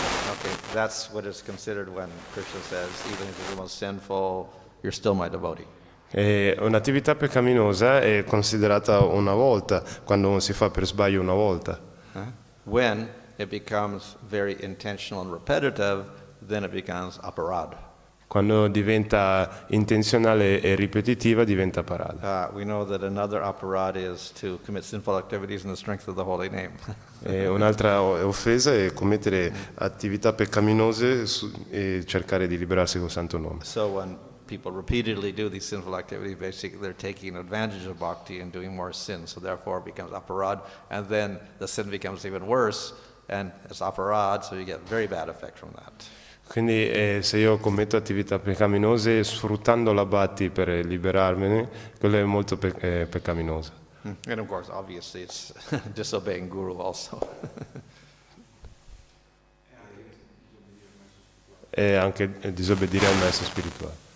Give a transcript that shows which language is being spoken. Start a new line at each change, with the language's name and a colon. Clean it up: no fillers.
English: Okay, that's what is considered when Krishna says, even if you're the most sinful, you're still my devotee.
Italian: Un'attività peccaminosa è considerata una volta, quando uno si fa per sbaglio una volta.
English: When it becomes very intentional and repetitive, then it becomes aparad.
Italian: Quando diventa intenzionale e ripetitiva diventa parada.
English: We know that another aparad is to commit sinful activities in the strength of the holy name.
Italian: Un'altra offesa è commettere attività peccaminose e cercare di liberarsi col santo nome.
English: So when people repeatedly do these sinful activities, basically they're taking advantage of bhakti and doing more sin, so therefore it becomes aparad, and then the sin becomes even worse, and it's aparad, so you get very bad effect from that.
Italian: Quindi se io commetto attività peccaminose sfruttando la bhakti per liberarmene, quello è molto peccaminoso.
English: And of course, obviously, it's disobeying Guru also.
Italian: E anche disobbedire al maestro spirituale.